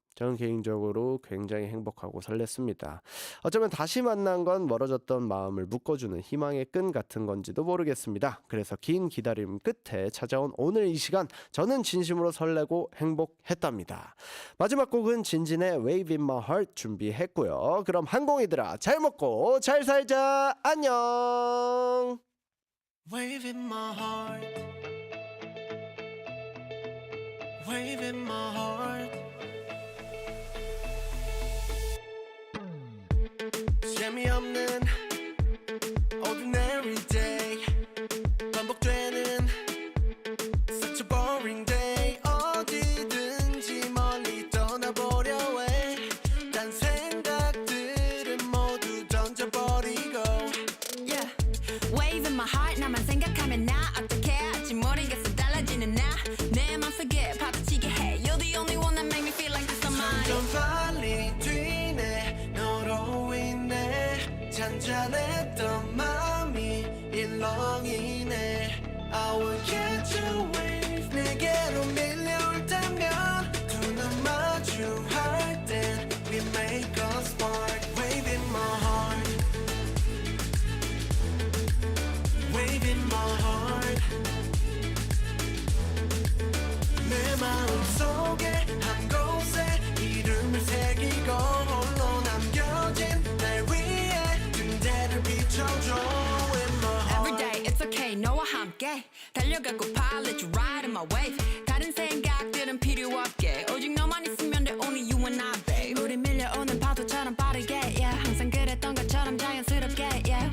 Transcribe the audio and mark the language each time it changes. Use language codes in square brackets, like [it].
[ko] 저는 개인적으로 굉장히 행복하고 설렜습니다. 어쩌면 다시 만난 건 멀어졌던 마음을 묶어주는 희망의 끈 같은 건지도 모르겠습니다. 그래서 긴 기다림 끝에 찾아온 오늘 이 시간 저는 진심으로 설레고 행복했답니다. 마지막 곡은 진진의 Wave in my heart 준비했고요. 그럼 항공이들아 잘 먹고 잘 살자. 안녕. [en] Wave in my heart, wave in my heart. [ko] 재미없는 [en] ordinary day, [ko] 반복되는 [en] such a boring day. [ko] 어디든지 멀리 떠나보려 해. 딴 생각들은 모두 던져버리고. [en] Yeah, wave in my heart [ko] 나만 생각하면 나 어떻게 할지 모르겠어. 달라지는 나 내 맘속에 파도치게 해. [en] You're the only one that make me feel like this on mine. [ko] 좀 빨리 뛰네 너로 인해 잔잔했던 마음이 일렁이네. [en] I will catch a wave [ko] 내게로 밀려올 때면 두 눈 마주할 땐 [en] we make a spark. Wave in my heart, wave in my heart. [ko] 내 마음속에 한 곳에 이름을 새기고 홀로 남겨진 날 위해 등대를 비춰줘. [en] In my heart. Every day it's okay [ko] 너와 함께 달려가고파 [en] let you ride in my wave. [ko] 다른 생각들은 필요 없게 오직 너만 있으면 돼. [en] Only you and I babe. [ko] 우리 밀려오는 파도처럼 빠르게 yeah. 항상 그랬던 것처럼 자연스럽게 yeah.